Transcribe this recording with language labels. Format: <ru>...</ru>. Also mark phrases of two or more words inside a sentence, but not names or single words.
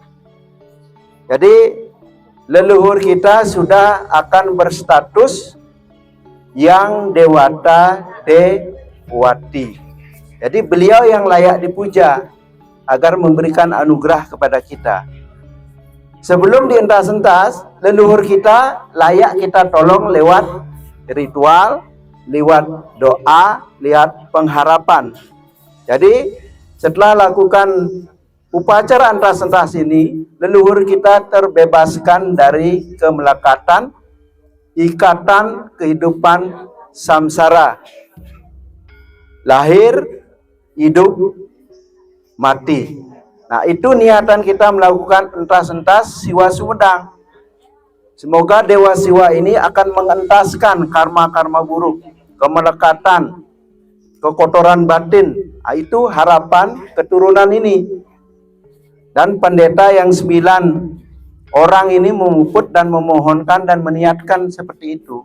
<id>Jadi leluhur kita sudah akan berstatus yang Dewata Dewati. Jadi beliau yang layak dipuja agar memberikan anugerah kepada kita. Sebelum dientas-entas, leluhur kita layak kita tolong lewat ritual, lewat doa, lewat pengharapan. Jadi setelah lakukan upacara entas-entas ini, leluhur kita terbebaskan dari kemelekatan, ikatan kehidupan samsara, lahir, hidup, mati. Nah, itu niatan kita melakukan entas-entas Siwa Sumedang. Semoga Dewa Siwa ini akan mengentaskan karma-karma buruk, kemelekatan, kekotoran batin. Nah, itu harapan keturunan ini. Dan pendeta yang 9 orang ini memuput dan memohonkan dan meniatkan seperti itu.</id>